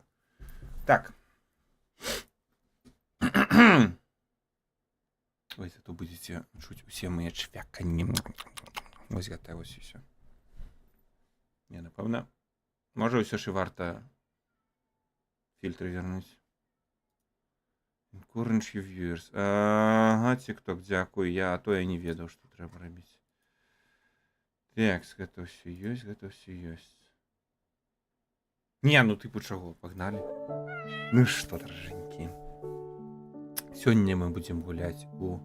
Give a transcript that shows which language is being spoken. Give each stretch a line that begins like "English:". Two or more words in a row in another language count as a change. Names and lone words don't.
Belarusian: Так. Ой,
Russian: зато будете
Belarusian: чуць усе мае чвяканні. Вось гэта вось і ўсё. Не, напэўна. Можа, ўсё ж і варта фильтры вернуць.
English: Encourage your viewers.
Belarusian: Ага, TikTok, дзякуй. А то я не ведаў, што трэба рабіць. Так, гэта ўсё ёсць, гэта ўсё ёсць. Не, ну типу чаго, пагналі. Ну што, дражэнькі. Сёння мы будзем гуляць у...